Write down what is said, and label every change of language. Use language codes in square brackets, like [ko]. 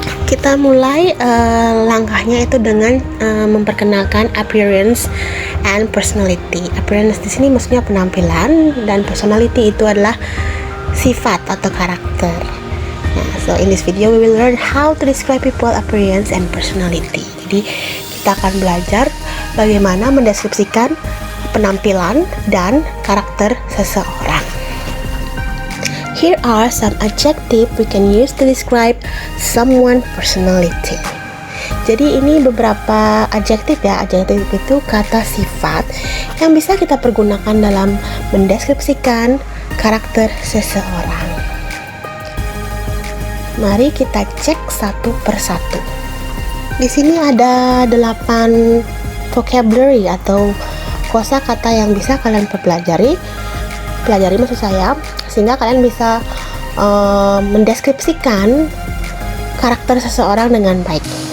[id] Kita mulai langkahnya itu dengan memperkenalkan appearance and personality. Appearance di sini maksudnya penampilan, dan personality itu adalah sifat atau karakter. [en] Nah, so in this video we will learn how to describe people appearance and personality. [id] Jadi kita akan belajar bagaimana mendeskripsikan penampilan dan karakter seseorang. [en] Here are some adjectives we can use to describe someone's personality. [id] Jadi ini beberapa adjektif ya. Adjektif itu kata sifat yang bisa kita pergunakan dalam mendeskripsikan karakter seseorang. Mari kita cek satu persatu. Di sini ada 8 vocabulary atau kosakata yang bisa kalian pelajari maksud saya, sehingga kalian bisa mendeskripsikan karakter seseorang dengan baik.